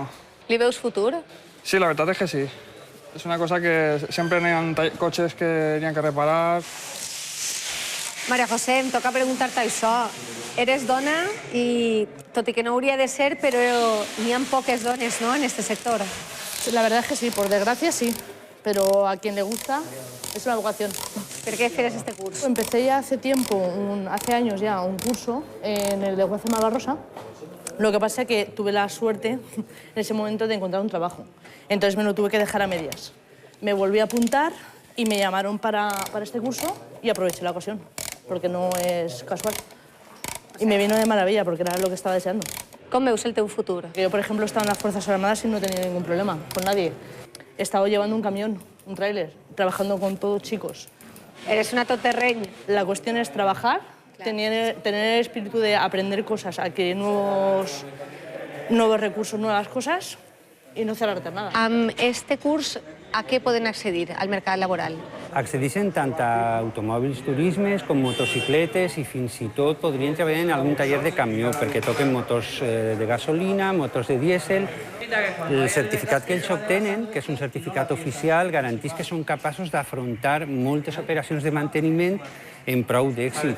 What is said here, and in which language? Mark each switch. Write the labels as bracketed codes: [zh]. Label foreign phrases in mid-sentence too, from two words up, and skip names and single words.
[ca] Li veus futur? Sí, la veritat és que sí. És una cosa que sempre hi ha cotxes que hi ha que reparar. Maria José, em toca preguntar-te això. Eres dona i, tot i que no hauria de ser, però n'hi ha poques dones, ¿no?, en este sector. [es] La verdad es que sí, por desgracia sí, pero a quien le gusta es una vocación. ¿Por qué quieres este curso? Empecé ya hace tiempo, hace años ya, un curso en el de Juez Malvarrosa. Lo que pasa es que tuve la suerte en ese momento de encontrar un trabajo. Entonces me lo tuve que dejar a medias. Me volví a apuntar y me llamaron para este curso y aproveché la ocasión, porque no es casual. Y me vino de maravilla, porque era lo que estaba deseando. [ca] Com veus el teu futur? [es] Yo, por ejemplo, estaba en las Fuerzas Armadas y no tenía ningún problema con nadie. He estado llevando un camión, un tráiler, trabajando con todos chicos. Eres una toterreny. La cuestión es trabajar, tener el espíritu de aprender cosas, adquirir nuevos recursos, nuevas cosas y no cerrarte nada. [ca] Amb este curs, a què poden accedir al mercat laboral? Accedeixen tant a automòbils turismes com motocicletes i fins i tot podrien treballar en algun taller de camió perquè toquen motors de gasolina, motors de dièsel. El certificat que ells obtenen, que és un certificat oficial, garanteix que són capaços d'afrontar moltes operacions de manteniment en prou d'èxit.